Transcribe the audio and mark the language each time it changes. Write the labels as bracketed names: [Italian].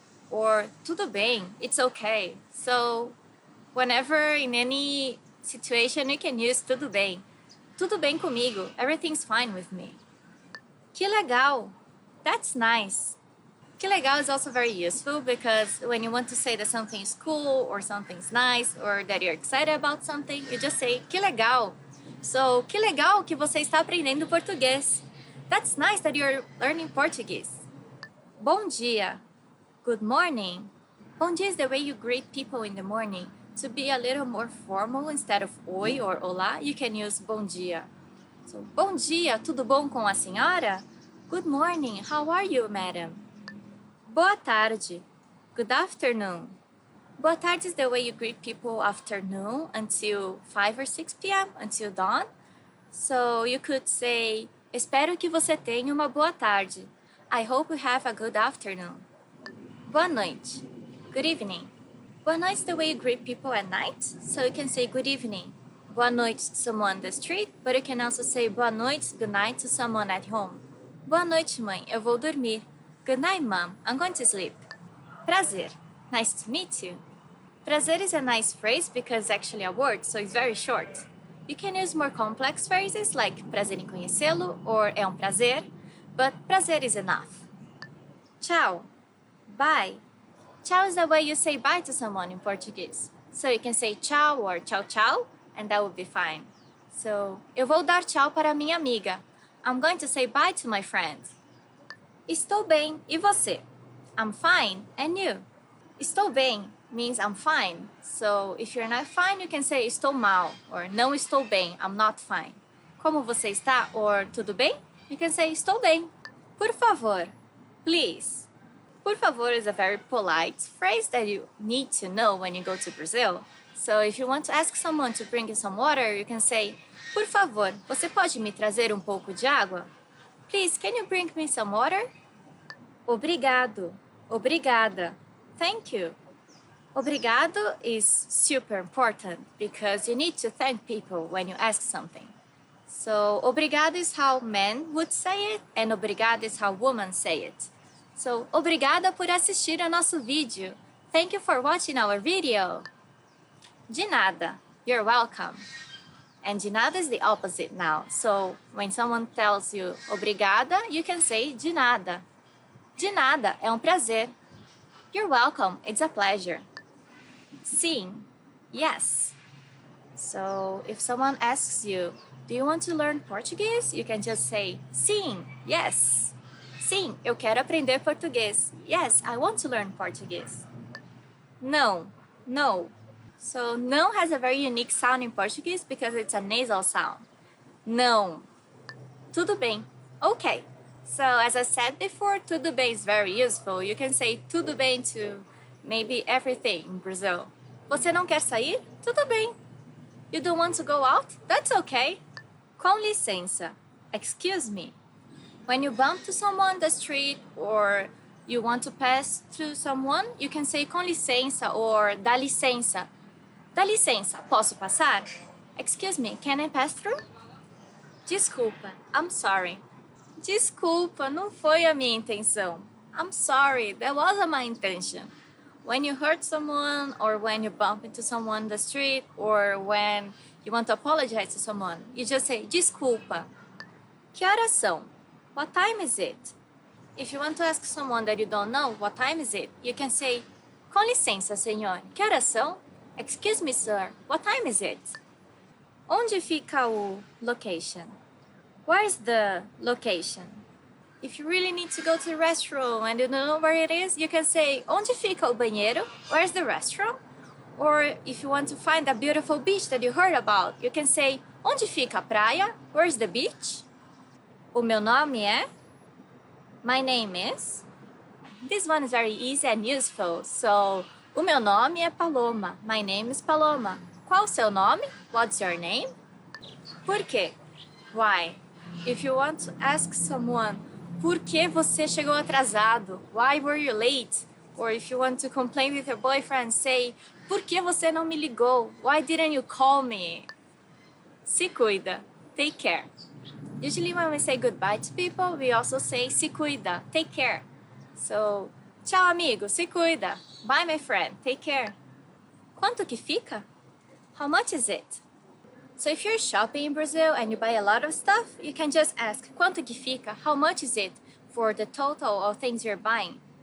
[English] Or tudo bem? It's okay. So whenever in any situation you can use tudo bem. [Portuguese] Tudo bem comigo. [English] Everything's fine with me. Que legal. That's nice. Que legal is also very useful because when you want to say that something is cool or something's nice or that you're excited about something, you just say que legal. So, [Portuguese] que legal que você está aprendendo português. [English] That's nice that you're learning Portuguese. Bom dia. Good morning. Bom dia is the way you greet people in the morning. To be a little more formal, instead of oi or olá, you can use bom dia. So, [Portuguese] bom dia, tudo bom com a senhora? [English] Good morning, how are you, madam? Boa tarde. Good afternoon. Boa tarde is the way you greet people afternoon until 5 or 6 p.m., until dawn. So you could say, [Portuguese] espero que você tenha uma boa tarde. [English] I hope you have a good afternoon. Boa noite. Good evening. Boa noite is the way you greet people at night. So you can say good evening. Boa noite to someone on the street, but you can also say boa noite, good night to someone at home. [Portuguese] Boa noite, mãe. Eu vou dormir. [English] Good night, mom. I'm going to sleep. Prazer. Nice to meet you. Prazer is a nice phrase because it's actually a word, so it's very short. You can use more complex phrases like [Portuguese] prazer em conhecê-lo [English] or é um prazer, but prazer is enough. Tchau. Bye. Tchau is the way you say bye to someone in Portuguese. So you can say tchau or tchau tchau, and that would be fine. So, [Portuguese] eu vou dar tchau para minha amiga. [English] I'm going to say bye to my friend. Estou bem, e você? I'm fine, and you? Estou bem means I'm fine. So, if you're not fine, you can say estou mal, or [Portuguese] não estou bem, [English] I'm not fine. [Portuguese] Como você está, [English] or [Portuguese] tudo bem? [English] You can say [Portuguese] estou bem. [English] Por favor, please. Por favor is a very polite phrase that you need to know when you go to Brazil. So if you want to ask someone to bring you some water, you can say, [Portuguese] por favor, você pode me trazer pouco de água? [English] Please, can you bring me some water? Obrigado. Obrigada. Thank you. Obrigado is super important because you need to thank people when you ask something. So, obrigado is how men would say it, and obrigado is how women say it. So, [Portuguese] obrigada por assistir ao nosso vídeo. [English] Thank you for watching our video. De nada. You're welcome. And de nada is the opposite now. So, when someone tells you obrigada, you can say de nada. [Portuguese] De nada é prazer. [English] You're welcome. It's a pleasure. Sim. Yes. So, if someone asks you, do you want to learn Portuguese? You can just say, sim, yes. [Portuguese] Sim, eu quero aprender português. [English] Yes, I want to learn Portuguese. Não, no. So, não has a very unique sound in Portuguese because it's a nasal sound. Não. Tudo bem. Okay. So, as I said before, tudo bem is very useful. You can say tudo bem to maybe everything in Brazil. [Portuguese] Você não quer sair? Tudo bem. [English] You don't want to go out? That's okay. Com licença. Excuse me. When you bump to someone on the street or you want to pass through someone, you can say com licença or dá licença. [Portuguese] Dá licença, posso passar? [English] Excuse me, can I pass through? Desculpa, I'm sorry. [Portuguese] Desculpa, não foi a minha intenção. [English] I'm sorry, that wasn't my intention. When you hurt someone or when you bump into someone on the street or when you want to apologize to someone, you just say desculpa. Que horas são? What time is it? If you want to ask someone that you don't know, what time is it? You can say, [Portuguese] com licença, senhor, que horas são? [English] Excuse me, sir, what time is it? Onde fica o location? Where's the location? If you really need to go to the restroom and you don't know where it is, you can say, [Portuguese] onde fica o banheiro? [English] Where's the restroom? Or if you want to find a beautiful beach that you heard about, you can say, [Portuguese] onde fica a praia? [English] Where's the beach? O meu nome é? My name is? This one is very easy and useful. So, [Portuguese] o meu nome é Paloma. [English] My name is Paloma. [Portuguese] Qual o seu nome? [English] What's your name? Por quê? Why? If you want to ask someone, [Portuguese] por que você chegou atrasado? [English] Why were you late? Or if you want to complain with your boyfriend, say, [Portuguese] por que você não me ligou? [English] Why didn't you call me? Se cuida. Take care. Usually when we say goodbye to people, we also say se cuida, take care. So, [Portuguese] tchau amigo, se cuida. [English] Bye my friend, take care. [Portuguese] Quanto que fica? [English] How much is it? So if you're shopping in Brazil and you buy a lot of stuff, you can just ask quanto que fica, how much is it for the total of things you're buying.